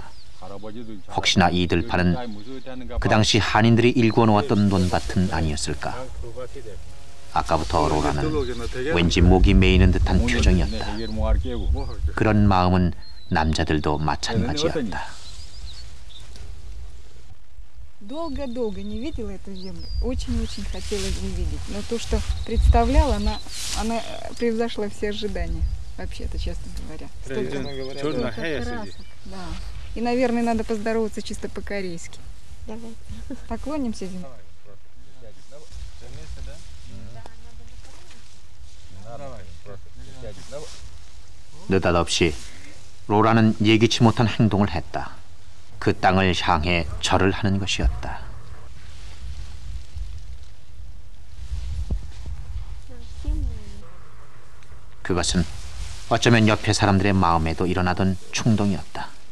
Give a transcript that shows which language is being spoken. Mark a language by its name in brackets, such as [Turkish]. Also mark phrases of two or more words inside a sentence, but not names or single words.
[Korean] 혹시나 이 들판은 그 당시 한인들이 일궈 놓았던 논밭은 아니었을까? 아까부터 로라는 왠지 목이 메이는 듯한 표정이었다. 그런 마음은 남자들도 마찬가지였다. [Russian] Долго-долго не видела эту землю. Очень-очень хотелось увидеть. Но то, что представляла, она превзошла все ожидания. Вообще-то, честно говоря. Столько красок. Да. И, наверное, надо поздороваться чисто по-корейски. Давайте. Поклонимся земле. [Korean] 느닷없이 로라는 예기치 못한 행동을 했다. 그 땅을 향해 절을 하는 것이었다. 그것은 어쩌면 옆에 사람들의 마음에도 일어나던 충동이었다.